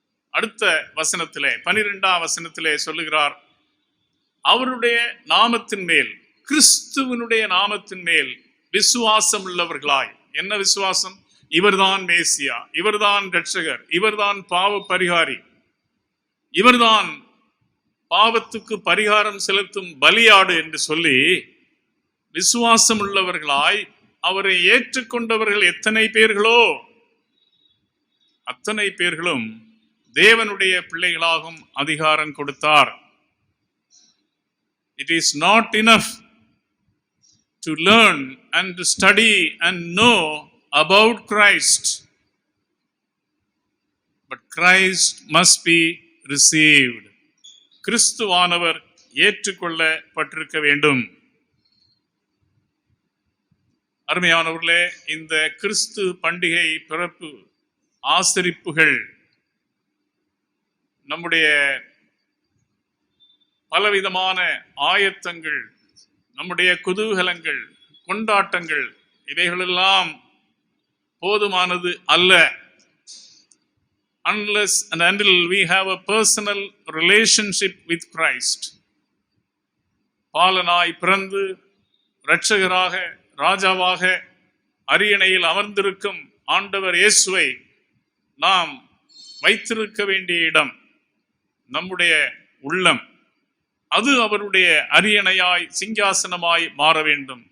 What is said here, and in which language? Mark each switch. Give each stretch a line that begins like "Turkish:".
Tamil: அடுத்த வசனத்திலே, 12ஆம் வசனத்திலே சொல்லுகிறார், அவருடைய நாமத்தின் மேல், கிறிஸ்துவனுடைய நாமத்தின் மேல் விசுவாசம் உள்ளவர்களாய். என்ன விசுவாசம்? இவர்தான் மேசியா, இவர்தான் இரட்சகர், இவர்தான் பாவ பரிகாரி, இவர்தான் பாவத்துக்கு பரிகாரம் செலுத்தும் பலியாடு என்று சொல்லி விசுவாசம் உள்ளவர்களாய் அவரை ஏற்றுக்கொண்டவர்கள் எத்தனை பேர்களோ அத்தனை பேர்களும் தேவனுடைய பிள்ளைகளாகும் அதிகாரம் கொடுத்தார்.
English: It is not enough to learn and to study and know about Christ, but Christ must be received.
Tamil: கிறிஸ்துவானவர் ஏற்றுக்கொள்ளப்பட்டிருக்க வேண்டும். அருமையானவர்களே, இந்த கிறிஸ்து பண்டிகை பிறப்பு ஆசரிப்புகள் நம்முடைய பலவிதமான ஆயத்தங்கள், நம்முடைய குதூகலங்கள், கொண்டாட்டங்கள் இவைகளெல்லாம் போதுமானது அல்ல.
English: Unless and until we have a personal relationship with Christ.
Tamil: பாலனாய் பிறந்து இரட்சகராக ராஜாவாக அரியணையில் அமர்ந்திருக்கும் ஆண்டவர் இயேசுவை நாம் வைத்திருக்க வேண்டிய இடம் நம்முடைய உள்ளம். அது அவருடைய அரியணையாய் சிங்காசனமாய் மாற வேண்டும்.